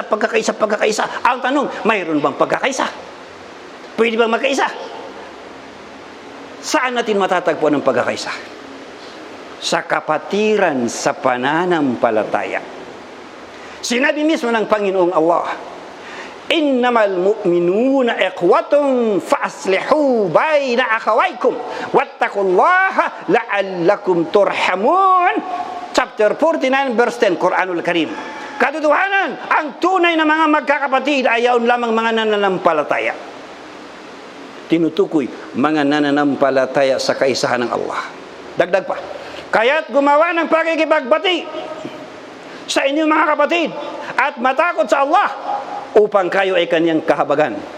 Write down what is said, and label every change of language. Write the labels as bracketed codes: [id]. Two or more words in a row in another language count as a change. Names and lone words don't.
[tl] Ang tanong, mayroon bang pagkakaisa? Pwede bang magkaisa? Saan natin matatagpuan ang pagkakaisa? Sa kapatiran sa pananampalataya. Sinabi mismo ng Panginoong Allah, [ar] إنما المؤمنون إخوة فأصلحوا بين أخويكم واتقوا الله لعلكم ترحمون. [en] Chapter 49 verse 10, [tl] Quranul Karim. Katotohanan, ang tunay na mga magkakapatid ay yaon lamang mga nananampalataya. Tinutukoy mga nananampalataya sa kaisahan ng Allah. Dagdag pa, kaya't gumawa ng pakikipagbati sa inyong mga kapatid at matakot sa Allah upang kayo ay kanyang kahabagan.